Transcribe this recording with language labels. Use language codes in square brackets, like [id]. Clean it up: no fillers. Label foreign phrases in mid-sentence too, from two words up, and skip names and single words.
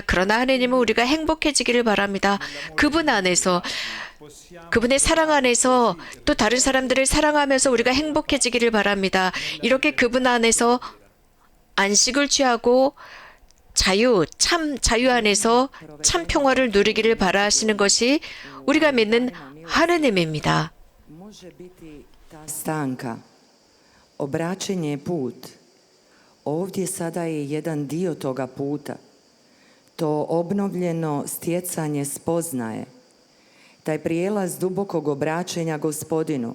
[ko] 그러나 하느님은 우리가 행복해지기를 바랍니다. 그분 안에서 그분의 사랑 안에서 또 다른 사람들을 사랑하면서 우리가 행복해지기를 바랍니다. 이렇게 그분 안에서 안식을 취하고 참 자유 안에서 참 평화를 누리기를 바라시는 것이 우리가 믿는 하느님입니다. [hr] Može biti ta stanka, obraćenje je put. Ovdje sada je jedan dio toga puta. To obnovljeno stjecanje spoznaje. Taj prijelaz dubokog obraćenja Gospodinu.